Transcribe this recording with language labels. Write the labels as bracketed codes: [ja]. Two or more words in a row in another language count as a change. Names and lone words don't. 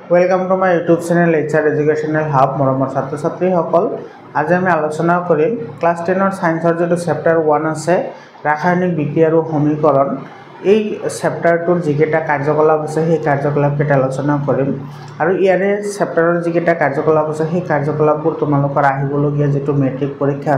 [en] welcome to my YouTube channel HR Educational Hub [as] मरমৰ ছাত্ৰ ছাত্ৰীসকল আজি আমি আলোচনা কৰিম ক্লাস 10 ৰ সায়েন্সৰ যেটো চেপ্টাৰ 1 আছে ৰাসায়নিক বিক্ৰিয়া আৰু সমীকৰণ এই চেপ্টাৰটোৰ যিকেটা কাৰ্যকলাপ আছে সেই কাৰ্যকলাপ কেটা আলোচনা কৰিম আৰু ইয়াৰে চেপ্টাৰৰ যিকেটা কাৰ্যকলাপ আছে সেই কাৰ্যকলাপবোৰ তোমালোকৰ আহিবলগীয়া যেটো মেট্ৰিক পৰীক্ষা